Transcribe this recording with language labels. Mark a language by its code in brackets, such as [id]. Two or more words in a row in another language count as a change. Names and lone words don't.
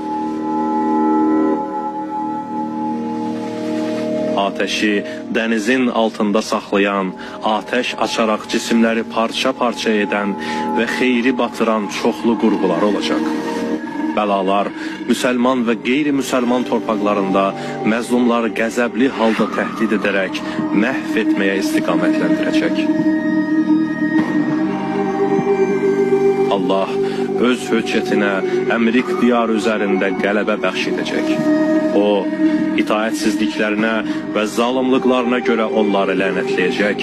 [az] Ateşi denizin altında saklayan, ateş açarak cisimleri parça parça eden ve xeyri batıran çoxlu qurğular olacak. Bəlalar Müslüman ve gayri-Müslüman torpaqlarında məzlumları qəzəbli halda təhdid edərək məhv etməyə istiqamətləndirəcək. Allah öz höccətinə Əmrik diyarı üzərində qələbə bəxş edəcək. O, itaətsizliklərinə və zalımlıqlarına görə onları lənətləyəcək.